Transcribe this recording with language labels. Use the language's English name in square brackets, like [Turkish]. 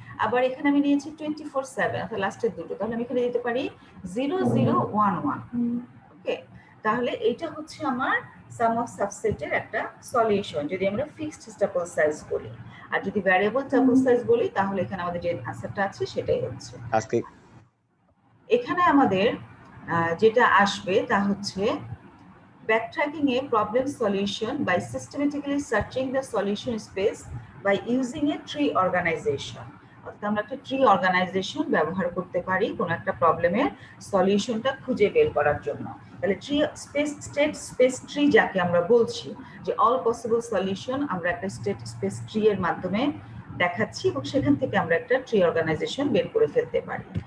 [Bangla] আবার এখানে আমি নিয়েছি 24, 7, অর্থাৎ লাস্টের দুটো, তাহলে আমি এখানে দিতে পারি 0011। ওকে, তাহলে এটা হচ্ছে আমার সাম অফ সাবসেটের একটা সলিউশন যদি আমরা ফিক্সড টাপল সাইজ বলি। আর যদি ভ্যারিয়েবল টাপল সাইজ বলি তাহলে এখানে আমাদের যে আনসারটা আছে সেটাই হচ্ছে। আজকে এখানে আমাদের যেটা আসবে তা হচ্ছে [English] backtracking a problem solution by systematically searching the solution space by using a tree organization. [Bangla] অর্থাৎ আমরা একটা ট্রি অর্গানাইজেশন ব্যবহার করতে পারি কোনো একটা প্রবলেমের সলিউশনটা খুঁজে বের করার জন্য। তাহলে tree space, state space tree যাকে আমরা বলছি, যে অল পসিবল সলিউশন আমরা একটা স্টেট স্পেস ট্রি এর মাধ্যমে দেখাচ্ছি এবং সেখান থেকে আমরা একটা ট্রি অর্গানাইজেশন বের করে ফেলতে পারি।